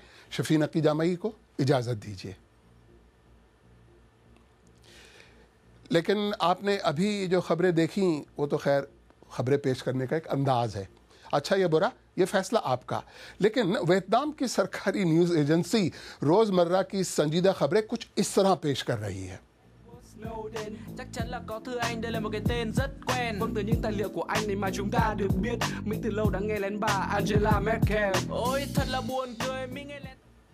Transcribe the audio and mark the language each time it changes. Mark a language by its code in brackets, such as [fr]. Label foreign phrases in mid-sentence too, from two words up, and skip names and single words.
[hi] शफीन अकी जामई को इजाज़त दीजिए। लेकिन आपने अभी जो खबरें देखी वो तो खैर खबरें पेश करने का एक अंदाज है। अच्छा या बुरा ये फैसला आपका, लेकिन वियतनाम की सरकारी [en] news agency [hi] रोज़मर्रा की संजीदा खबरें कुछ इस तरह पेश कर रही है। [vi] Chắc chắn là có thưa anh, đây là một cái tên rất quen. Vâng, từ những tài liệu của anh này mà chúng ta được biết Mỹ từ lâu đã nghe lén bà Angela Merkel. Ôi thật là buồn cười, Mỹ nghe lén